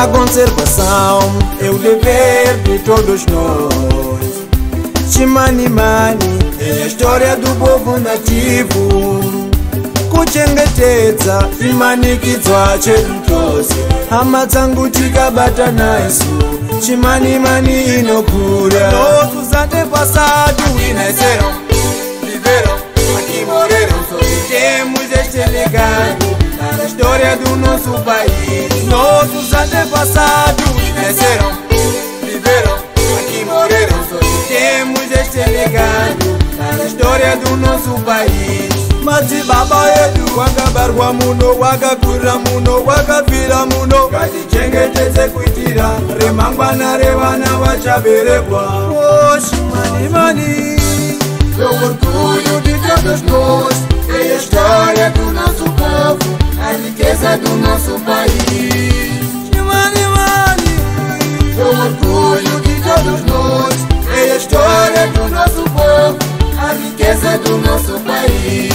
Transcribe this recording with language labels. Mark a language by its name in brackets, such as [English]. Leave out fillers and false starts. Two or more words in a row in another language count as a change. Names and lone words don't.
[Portuguese] conservação é o dever de todos nós. Chimanimani é a história do povo nativo, [Shona] kuchengetedza imanikidzwa chedu tose. Hama dzangu tikabata naisu chimanimani inokura. [Portuguese] Nossos antepassados nasceram, viveram aqui, morreram. Só temos este legado na história do nosso país. Nossos antepassados nasceram, viveram aqui, morreram. Só temos este legado na história do nosso país. [Shona] Madzibaba edu wakabarwa muno, wakakura muno, wakafira muno. Ngatichengetedze kuitira remangwana revana vachaberekwa. [Portuguese] Oh, Chimanimani, é o orgulho de todos nós, é a história do nosso povo, a riqueza do nosso país. Chimanimani, é o orgulho de todos nós, é a história do nosso povo, a riqueza do nosso país.